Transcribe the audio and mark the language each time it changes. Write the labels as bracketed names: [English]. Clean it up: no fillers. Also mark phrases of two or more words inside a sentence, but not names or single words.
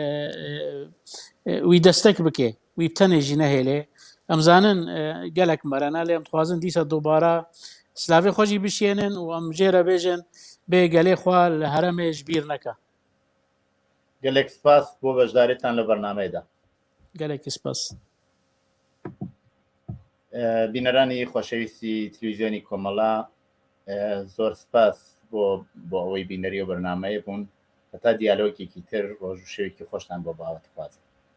[Kurdish] wî destek bike wî tenê jî nehêlê em zanin gelek merene lê em dixwazin dîsa dobara silavê xwe jî bişênin û em jê re bêjin bê gelê xwe li herêmê ji bîr neke. gelek spas [Central Kurdish] بۆ بەشداریتان لە بەرنامەیەدا [Kurdish] gelekî spas. [Central Kurdish] بینەرانی خۆشەویستی تلویزیۆنی کۆمەڵا زۆر سپاس بۆ ئەوەی بینەری و بەرنامەیە بوون هەتا دیالۆگێکی تر ڕۆژ و شەوێکی خۆشتان بۆ باوەت خوازم